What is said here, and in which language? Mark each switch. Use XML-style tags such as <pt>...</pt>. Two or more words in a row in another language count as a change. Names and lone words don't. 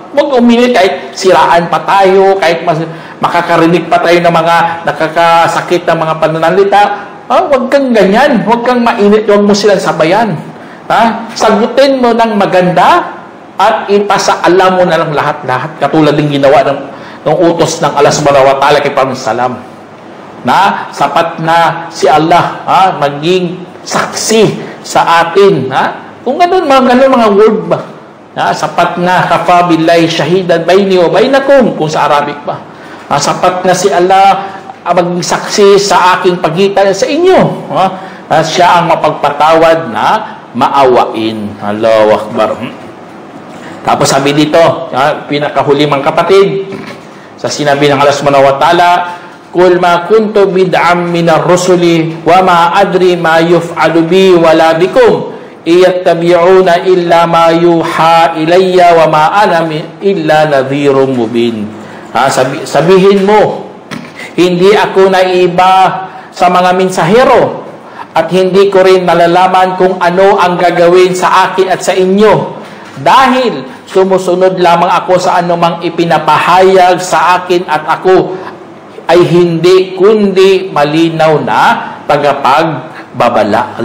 <tl>Huwag uminit kahit siraan pa tayo, kahit makakarinig pa tayo ng mga nakakasakit na mga pananalita. Huwag kang ganyan. Huwag kang mainit. Huwag mo silang sabayan. Sagutin mo ng maganda at ipasaalam mo na lang lahat-lahat. Katulad ng ginawa ng utos ng Allah</tl> <ar>سبحانه وتعالى</ar> <tl>kay Propeta Salam. Na sapat na si Allah maging saksi sa atin. Kung ganun mga word ba? Sapat na</tl> <ar>كفى بالله شهيدا بيني وبينكم,</ar> <tl>kung sa Arabic ba. Sapat na si Allah maging saksi sa aking pagitan sa inyo. Siya ang mapagpatawad na maawain.</tl> <ar>الله أكبر.</ar> <tl>Tapos sabi dito, pinakahuli mga kapatid, sa sinabi ng Allah</tl> <ar>سبحانه وتعالى, قل ما كنت بدعا من الرسل وما أدري ما يفعل بي ولا بكم إن أتبع إلا ما يوحى إلي وما أنا إلا نذير مبين.</ar> <tl>Sabihin mo, hindi ako naiba sa mga mensahero at hindi ko rin malalaman kung ano ang gagawin sa akin at sa inyo, dahil sumusunod lamang ako sa anumang ipinapahayag sa akin at ako ay hindi kundi malinaw na tagapagbabala.</tl>